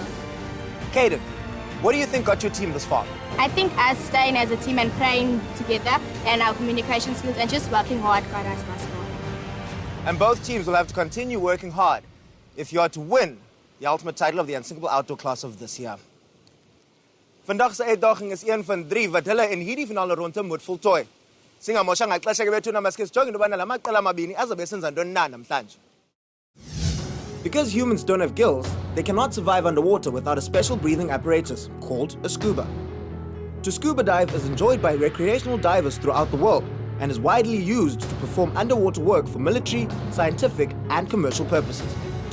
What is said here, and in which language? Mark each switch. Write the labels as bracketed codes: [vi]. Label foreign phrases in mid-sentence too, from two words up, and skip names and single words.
[en] Kaiden, what do you think got your team this far? I think us staying as a team and praying together and our communication skills and just working hard got us this far. And both teams will have to continue working hard if you are to win the ultimate title of the Unsinkable Outdoor Class of this year. [af] Vandag se uitdaging is een van 3 wat hulle in hierdie finale ronde moet voltooi. [xh] Singamosha ngaxesha ke bethu namaske sijonge into bana la maqela amabini azobe senza ntoni na namhlanje. [en] Because humans don't have gills, they cannot survive underwater without a special breathing apparatus called a scuba. To scuba dive is enjoyed by recreational divers throughout the world and is widely used to perform underwater work for military, scientific, and commercial purposes.